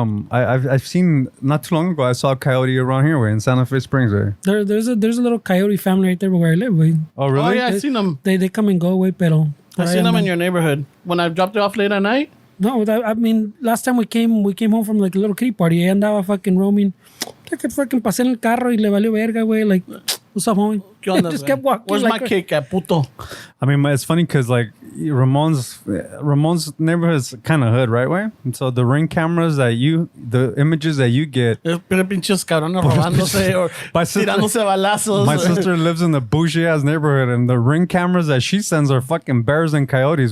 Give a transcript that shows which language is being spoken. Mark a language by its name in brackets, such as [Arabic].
[English] I've seen not too long ago. I saw a coyote around here, way in Santa Fe Springs, way. There's a little coyote family right there where I live, way. Oh, really? Oh yeah, I've seen them. They come and go, way, pero. I've seen them in your neighborhood when I dropped it off late at night. No, I mean, last time we came home from like a little kitty party. I [Spanish] andaba [English] fucking roaming. I could fucking [Spanish] pasé en el carro y le valió verga, way. [English] Like, what's up, homie? [Spanish] ¿Qué onda, [English] just kept walking. Where's like my cake at, puto? I mean, it's funny because like Ramon's neighborhood is kind of hood, right? Way. And so the ring cameras the images that you get. [Spanish] Pero pinches cabrones robándose or tirándose balazos. [English] My sister lives in the bougie ass neighborhood, and the ring cameras that she sends are fucking bears and coyotes.